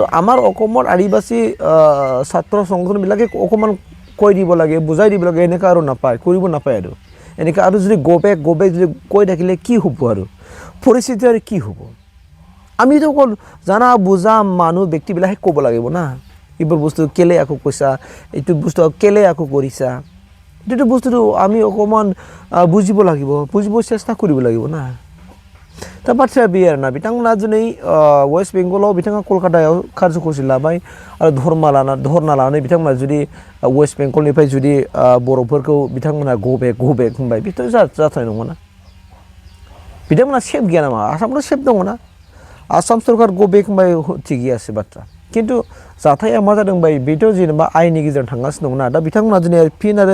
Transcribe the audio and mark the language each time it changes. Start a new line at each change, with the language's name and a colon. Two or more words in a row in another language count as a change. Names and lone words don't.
Assamese: আমাৰ অসমৰ আদিবাসী ছাত্ৰ সংগঠনবিলাকে অকমান কৈ দিব লাগে বুজাই দিব লাগে এনেকা আৰু নাপায় কৰিব নাপায় আৰু এনেকা আৰু যদি
English: go back
Assamese: যদি কৈ থাকিলে কি হ'ব আৰু পৰিস্থিতি আৰু কি হ'ব আমিতো অকল জানা বুজা মানুহ ব্যক্তিবিলাকে ক'ব লাগিব না এইবোৰ বস্তু কেলে আকৌ কৈছা এইটো বস্তু কেলে আকৌ কৰিছা এইটো বস্তুটো আমি অকমান বুজিব লাগিব বুজিব চেষ্টা কৰিব লাগিব না
Bodo: दा बाथ्राया बे आरोना बिथांमोना दिनै वेस्ट बेंगलाव बिथाङा कलकातायाव कार्ज'खरसि लाबाय आरो धरना लानानै बिथांमोना जुदि वेस्ट बेंगलनिफ्राय जुदि बर'फोरखौ बिथांमोना
English: go back
Bodo: होनबाय बेथ' जाथारनाय नङाना बिथांमोना सेफ गैया नामा आसामथ' सेफ दङ ना आसाम सरकार
English: go back
Bodo: होनबाय थिग गैयासो बाथ्रा खिन्थु जाथाया मा जादों बाय बेथ' जेनेबा आयेननि गेजेरजों थांगासिनो दंना दा बिथांमोना दिनै फिन आरो